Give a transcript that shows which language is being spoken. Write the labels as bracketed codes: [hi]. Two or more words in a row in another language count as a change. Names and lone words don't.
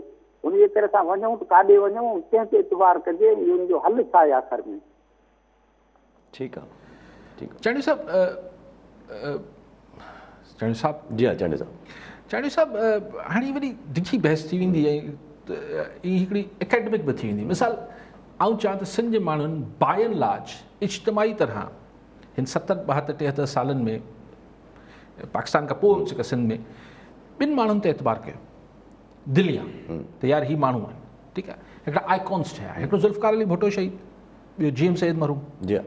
[sd] उन जे करे असां वञूं त काॾे वञूं, कंहिंखे एतबार कजे, हुनजो हल छा आहे आख़िर में? ठीकु आहे, ठीकु आहे। चांडियो साहब जी हा चांडियो साहब, चांडियो साहब हाणे वरी डिघी बहस थी वेंदी ऐं हिकिड़ी एकेडमिक बि थी वेंदी। मिसाल आउं चवां त सिंध जे माण्हुनि [en] by and large [sd] इज्तमाही तरह हिन 70, 72, 73 सालनि में पाकिस्तान खां पोइ जेका सिंध में ॿिनि माण्हुनि ते एतबार कयो दिलि आहे त यार ही माण्हू आहिनि, ठीकु आहे। हिकिड़ा आइकॉन्स ठहिया, हिकिड़ो ज़ुल्फ़िकार अली भुट्टो शहीद, ॿियो GM सैयद मरहूम, जी हा,